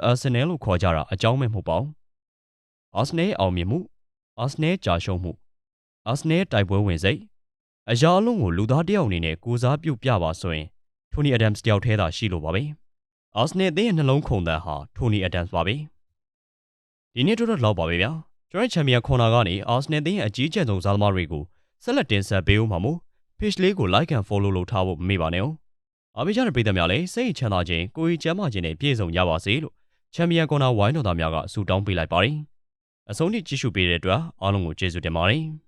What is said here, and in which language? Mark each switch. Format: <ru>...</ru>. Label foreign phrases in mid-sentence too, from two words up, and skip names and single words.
<my>Arsenal လို့ခေါ်ကြတာအကြောင်းမဲ့မဟုတ်ပါဘူး။ Arsenal အောင်မြင်မှု Arsenal ကြာရှုံးမှု Arsenal တိုက်ပွဲဝင်စိတ်အရာအလုံးကိုလူသားတယောက် အနေနဲ့ကိုစားပြုပြပါဆိုရင် Tony Adams တယောက်တည်းသာရှိလို့ပါပဲ။ Arsenal အသင်းရဲ့နှလုံးခုန်သံဟာ Tony Adams ပါပဲ။ဒီနေ့တော့လောက်ပါပဲဗျာ။ကျွန်တော်ချန်ပီယံခွန်နာကနေ Arsenal အသင်းရဲ့အကြီးကျယ်ဆုံးစားသမားတွေကိုဆက်လက်တင်ဆက်ပေးဦးမှာမို့ page လေးကို</my> <en>like and follow</en> <my>လုပ်ထားဖို့မမေ့ပါနဲ့။အားပေးကြတဲ့ပရိသတ်များလည်းစိတ်ချမ်းသာခြင်းကိုယ်ကြီးကျန်းမာခြင်းနဲ့ပြည့်စုံကြပါစေလို့ချန်ပီယံခွန်နာဝိုင်းတော်သားများကဆုတောင်းပေးလိုက်ပါတယ်။အဆုံးထိကြည့်ရှုပေးတဲ့အတွက်အားလုံးကိုကျေးဇူးတင်ပါတယ်။</my>